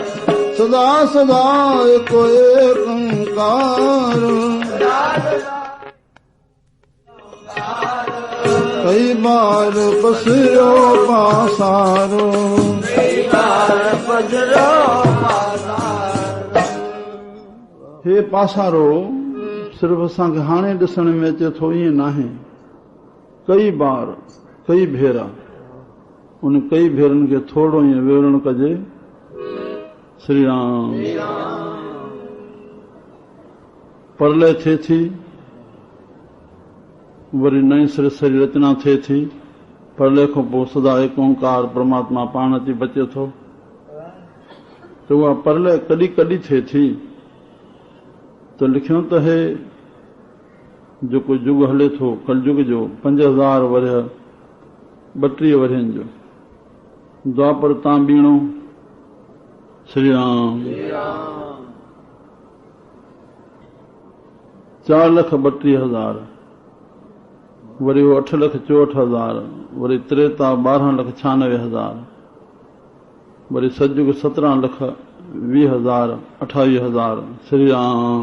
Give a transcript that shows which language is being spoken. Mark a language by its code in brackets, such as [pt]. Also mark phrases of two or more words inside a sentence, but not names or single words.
[pa] सदा सदा कोई कंकार, कई बार पसरो पासारो, कई बार पसरियो पासारो। [sd] हे पासारो सिर्फ़ असांखे हाणे ॾिसण में अचे थो, ईअं नाहे। कई बार, कई भेरा, उन कई भेरनि खे थोरो ईअं विवरण कजे। श्री राम। परलय थिए थी, वरी नई सिरे सरी रचना थिए थी, परलय खां पोइ सदा एक ओंकार परमात्मा पाण अची बचे थो। त उहा परलय कॾहिं कॾहिं थिए थी त लिखियो त हे जेको युग हले थो कलयुग जो 5000 वर्ष 32 वर्षनि जो, द्वापर तां बीणो। श्री राम। 4,32,000 वरी 8,64,000, वरी त्रेता 12,96,000, वरी सतयुग 17,20,000, 28,000 श्री राम।